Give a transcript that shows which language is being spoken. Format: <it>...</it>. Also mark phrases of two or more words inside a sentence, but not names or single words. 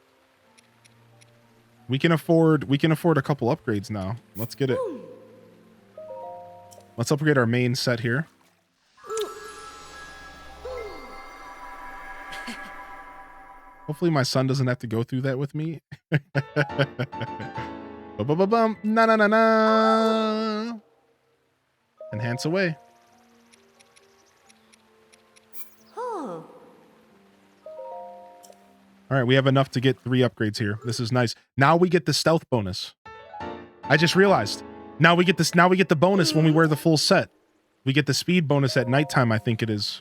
<en>We can afford a couple upgrades now. Let's get it. Let's upgrade our main set here. Hopefully my son doesn't have to go through that with me. Ba-ba-ba-bum. Na-na-na-na. Enhance away. All right, we have enough to get 3 upgrades here. This is nice. Now we get the stealth bonus. I just realized. Now we get this. Now we get the bonus when we wear the full set. We get the speed bonus at nighttime, I think it is.</en>